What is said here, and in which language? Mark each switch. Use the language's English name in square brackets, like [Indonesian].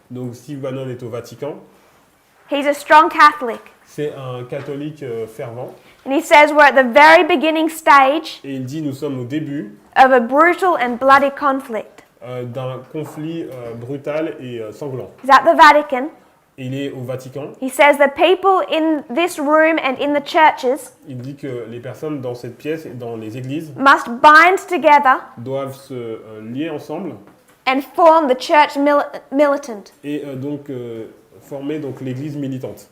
[French] donc Steve Bannon est au Vatican. [English] He's a strong Catholic. [French] C'est un catholique fervent. [English] And he says we're at the very beginning stage [French] Et il dit nous sommes au début [English] of a brutal and bloody conflict. [French] d'un conflit brutal et sanglant. [English] He's at the Vatican. [French] Il est au Vatican. [English] He says the people in this room and in the churches [French] Il dit que les personnes dans cette pièce et dans les églises [English] must bind together [French] doivent se lier ensemble [English] and form the church militant [French] et donc former donc l'église militante